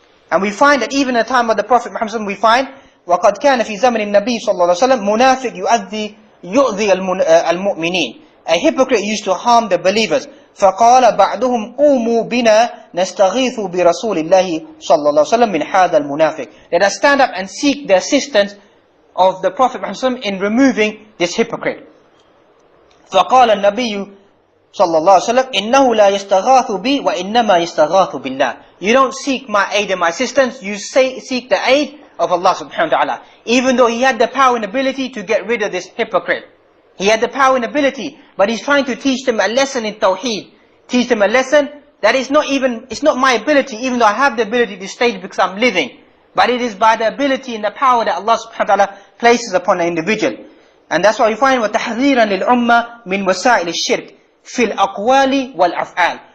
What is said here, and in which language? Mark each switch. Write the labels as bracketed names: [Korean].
[English] And we find that even at the time of the Prophet Muhammad, we find [Arabic] وَقَدْ كَانَ فِي زَمَنِ النَّبِيِّ صلى الله عليه وسلم مُنَافِقْ يُؤْذِي الْمُؤْمِنِينَ. [English] A hypocrite used to harm the believers. [Arabic] فَقَالَ بَعْضُهُمْ قُومُوا بِنَا نَسْتَغِيثُ بِرَسُولِ اللَّهِ صلى الله عليه وسلم مِنْ هَذَا الْمُنَافِقِ. [English] Let us stand up and seek the assistance of the Prophet Muhammad in removing this hypocrite. [Arabic] فقال النبي صلى الله عليه وسلم إنه لا يستغاث بي وإنما يستغاث بالله. [English] You don't seek my aid and my assistance, you seek the aid of Allah subhanahu wa ta'ala. Even though he had the power and ability to get rid of this hypocrite. He had the power and ability, but he's trying to teach them a lesson in Tawheed. Teach them a lesson that is not even, it's not my ability, even though I have the ability to stage because I'm living. But it is by the ability and the power that Allah subhanahu wa ta'ala places upon an individual. And that's why we find [Arabic] وَتَحْذِيرًا لِلْأُمَّةِ مِنْ وَسَائِلِ الشِّرْكِ فِي الْأَقْوَالِ وَالْأَفْعَالِ.